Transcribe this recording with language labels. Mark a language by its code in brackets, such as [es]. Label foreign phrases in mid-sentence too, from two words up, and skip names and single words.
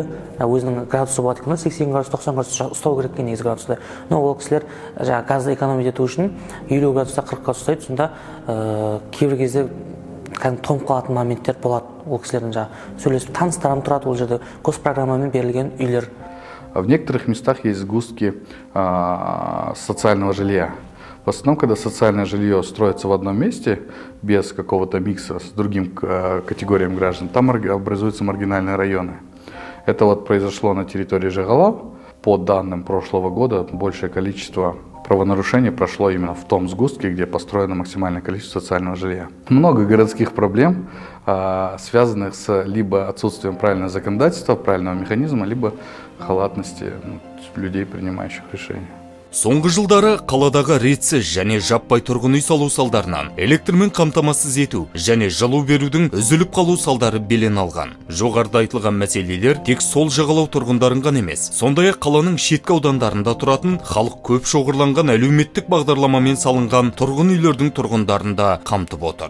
[kk] Өзінің градусы болады екен, 80 градус, 90 градус ұстау керек екен негізі градусты. Но ол кісілер газды экономить ету үшін 50 градуста 40 градус ұстайды. Сонда кейбір кезде тоңып қалатын моменттер болады. Ол кісілердің сөйлесіп таныстарым тұрады, ол жерде госпрограммамен берілген үйлер. [ru] В некоторых местах есть сгустки социального жилья. В основном, когда социальное жилье строится в одном месте, без какого-то микса с другим категориям граждан, там образуются маргинальные районы. Это вот произошло на территории Жигалов. По данным прошлого года, большее количество правонарушений прошло именно в том сгустке, где построено максимальное количество социального жилья. Много городских проблем, связанных с либо отсутствием правильного законодательства, правильного механизма, либо халатности людей, принимающих решения. [kk] Соңғы жылдары қаладағы ретсіз және жаппай тұрғын үй салу салдарынан электрмен қамтамасыз ету және жылу берудің үзіліп қалу салдары белең алған. Жоғарыда айтылған мәселелер тек сол жағалау тұрғындарын ғана емес, сондай-ақ қаланың шеткі аудандарында тұратын халық көп шоғырланған әлеуметтік бағдарламамен салынған тұрғын үйлердің тұрғындарын да қамтып отыр.